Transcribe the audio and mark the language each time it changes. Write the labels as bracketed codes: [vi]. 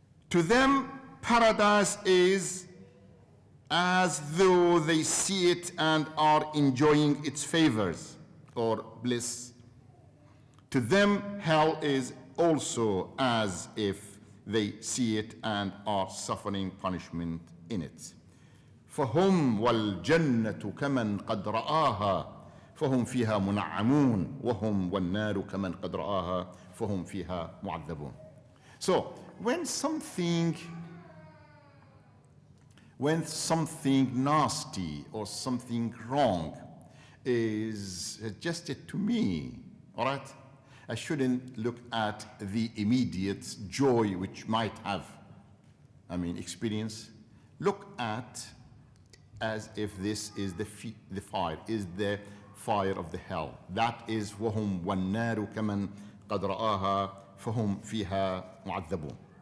[en] To them, paradise is as though they see it and are enjoying its favors or bliss. To them, hell is also as if they see it and are suffering punishment in it. [ar] فهم والجنة كمن قد رآها فهم فيها منعمون وهم والنار كمن قد رآها فهم فيها معذبون. [en] So when something nasty or something wrong is suggested to me, all right, I shouldn't look at the immediate joy which might have, experience. Look at as if this is the fire, is the fire of the hell. That is [ar] وَهُمْ وَالنَّارُ كَمَنْ قَدْ رَآهَا فَهُمْ فِيهَا مُعَذَّبُونَ.